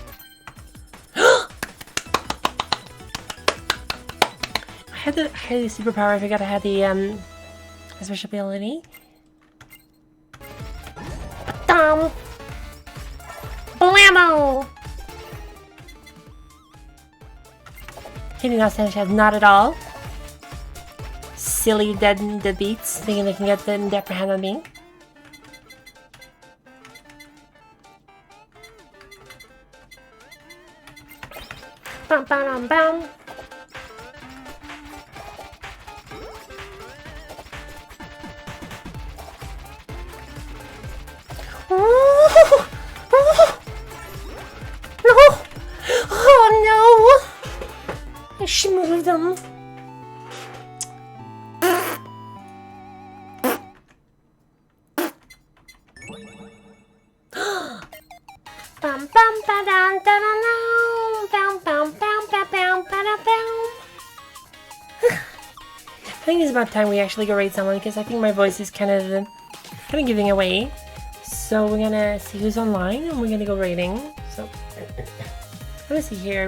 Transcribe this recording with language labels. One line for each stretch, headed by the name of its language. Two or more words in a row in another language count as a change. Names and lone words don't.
English: I had the superpower. I forgot I had the special ability. Ba-dum. Blammo! Hitting that sandwich has not at all. Silly deadbeats thinking they can get the upper hand on me. Bum bum bum. Oh, no! Oh no! I should move them. Bum bum ba dum da da bum bum bum ba bum ba da bum. I think it's about time we actually go raid someone because I think my voice is kind of giving away. So we're gonna see who's online and we're gonna go raiding. So let me see here.